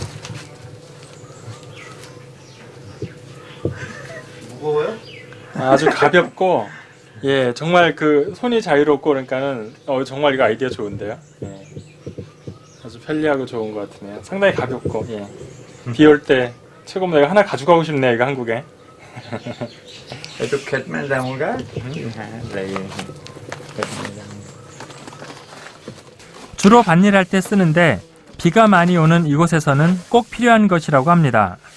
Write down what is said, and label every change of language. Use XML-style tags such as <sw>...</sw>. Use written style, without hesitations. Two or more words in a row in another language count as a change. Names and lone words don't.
<ko>무거워요? 아주 가볍고 예 정말 손이 자유롭고 그러니까는 정말 이거 아이디어 좋은데요. 예. 아주 편리하고 좋은 것 같으네요. 상당히 가볍고 예. 비 올 때 최고입니다. 이거 하나 가져가고 싶네요. 이거 한국에.</ko> <as>এইটো খেতমেন যামগা</as> <ko>주로 밭일할 때 쓰는데 비가 많이 오는 이곳에서는 꼭 필요한 것이라고 합니다.</ko>